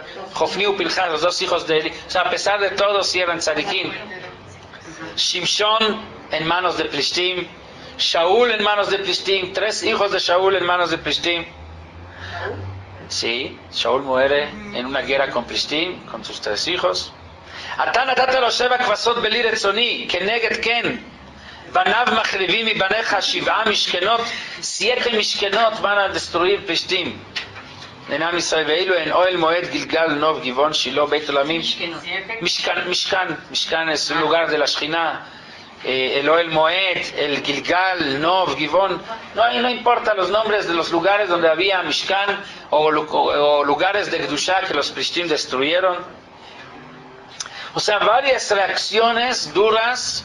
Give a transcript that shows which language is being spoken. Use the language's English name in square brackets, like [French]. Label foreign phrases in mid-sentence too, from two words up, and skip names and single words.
[Spanish] Hofni u Pinchas, los 2 hijos de Eli, o sea, a pesar de todo, sí eran tzadikim. Shimshon en manos de Plishtim, Shaul en manos de Plishtim, 3 hijos de Shaul en manos de Plishtim. Sí, Shaul muere en una guerra con Plishtim, con sus 3 hijos. [Hebrew] אתה נתת לו שבע כבשות בלי רצוני, כנגד כן. בניו מחריבים בניך 7 משכנות, 7 משכנות [Spanish] van a destruir [Hebrew] Plishtim. En עם ישראל ואילו en אהל מועד גלגל נוב גבעון שילה בית עולמים. [Spanish] Mishkan es un lugar de la Shekhinah el Oel Moed, el Gilgal, Nov, Givón, no importa los nombres de los lugares donde había Mishkan o lugares de Kedushá que los Plishtim destruyeron. O sea, varias reacciones duras.